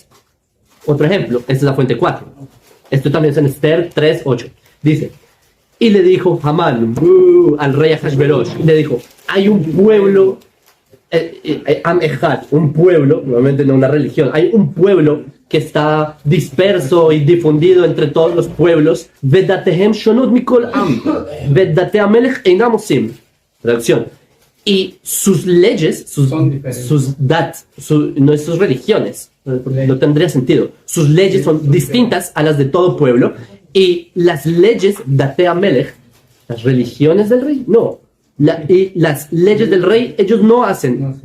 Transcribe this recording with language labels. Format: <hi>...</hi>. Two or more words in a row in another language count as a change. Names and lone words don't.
<es>Otro ejemplo, esta es la fuente 4. Esto también es en Esther 3:8. Dice, y le dijo Hamán al rey Ahasverosh, le dijo, hay un pueblo,</es> <he>עם אחד,</he> <es>un pueblo, nuevamente no una religión, hay un pueblo que está disperso y difundido entre todos los pueblos.</es> <he>ודתיהם שונות מכל עם ודתי המלך אינם עושים.</he> <es>Traducción. Y sus leyes, sus religiones, no tendría sentido. Sus leyes son distintas a las de todo pueblo. Y las leyes</es> <he>דתי מלך,</he> <es>las religiones del rey, no. Y las leyes del rey, ellos no hacen.</es>